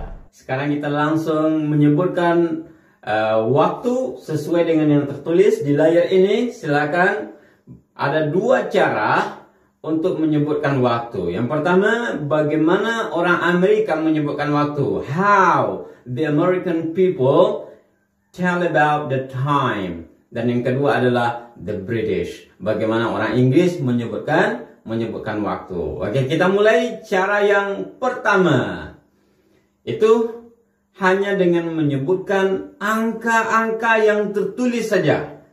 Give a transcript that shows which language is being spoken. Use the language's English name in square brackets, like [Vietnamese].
[Indonesian] Sekarang kita langsung menyebutkan waktu sesuai dengan yang tertulis di layar ini. Silakan, ada dua cara untuk menyebutkan waktu. Yang pertama, bagaimana orang Amerika menyebutkan waktu. [English] How the American people tell about the time. [Indonesian] Dan yang kedua adalah the British. Bagaimana orang Inggris menyebutkan waktu. Oke, kita mulai cara yang pertama. Itu hanya dengan menyebutkan angka-angka yang tertulis saja.